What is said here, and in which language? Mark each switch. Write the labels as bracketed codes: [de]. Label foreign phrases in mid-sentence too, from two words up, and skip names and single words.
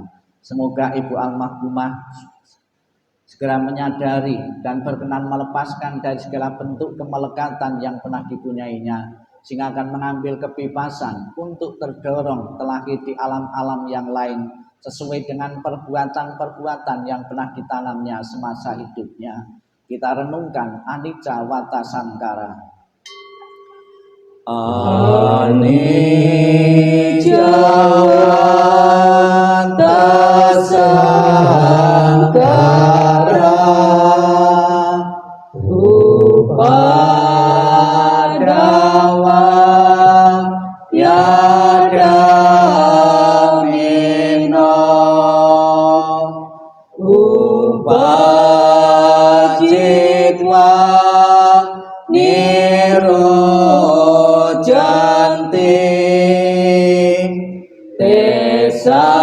[id] Semoga Ibu Almarhumah segera menyadari dan berkenan melepaskan dari segala bentuk kemelekatan yang pernah dipunyainya, sehingga akan mengambil kebebasan untuk terdorong terlahir di alam-alam yang lain sesuai dengan perbuatan-perbuatan yang pernah ditanamnya semasa hidupnya. Kita renungkan [pi] anicca wata sankara. Anicca wata sankara, upadawa yada mino, upajitwa nirojanti, tesa